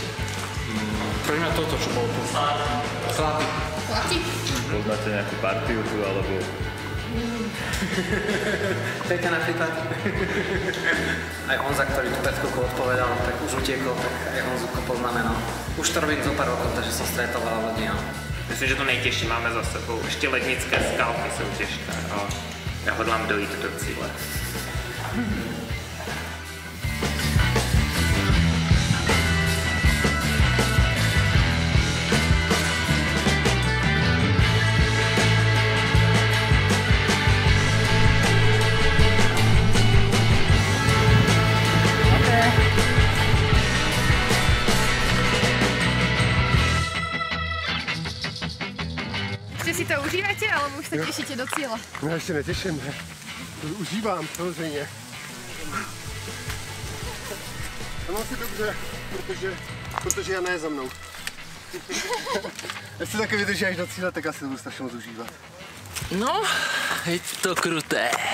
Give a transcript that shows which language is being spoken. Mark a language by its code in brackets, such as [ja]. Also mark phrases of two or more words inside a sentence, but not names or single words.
[sk] Pre mňa toto, čo bolo tu. Chlapi. Chlapi? Poznáte nejakú partiu tu, alebo... Peťa napríklad. Aj Honza, ktorý tu 5 rokov odpovedal, tak už utiekol, tak aj Honzuko poznáme, no. Už to robím zo pár rokov, takže som stretol veľa ľudí, no. [cs] Myslím, že to nejtěžší máme za sebou. Ještě lednické skalky jsou těžké, ale já hodlám dojít do cíle. [sk] Ešte si to užívate, alebo už sa tešíte do cieľa? [cs] No ještě neteším, ne. Užívám, samozřejmě. A mám si dobře, protože Jana je za mnou. Jestli taky vydrží až do cíle, tak asi to budu strašně moc užívat. No, je to kruté.